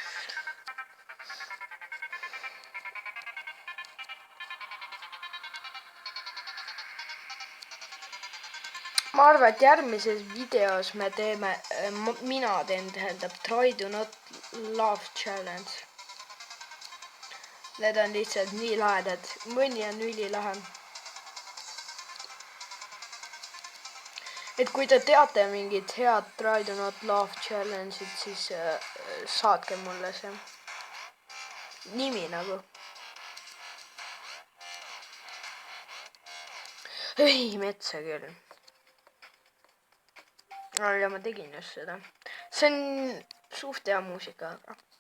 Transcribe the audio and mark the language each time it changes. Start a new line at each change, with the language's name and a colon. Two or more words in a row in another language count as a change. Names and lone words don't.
Estonian: Ma arvan, et järgmises videos me teeme, mina teen, tähendab
English: Try to not laugh challenge.
Estonian: Need on lihtsalt nii lahedad, mõni on ülilahe. Et kui te teate mingit head
English: Try to not laugh challenge'id,
Estonian: siis saatke mulle see nimi nagu. Ei, metsa küll. Ja ma tegin just seda. See on suht hea muusika, aga.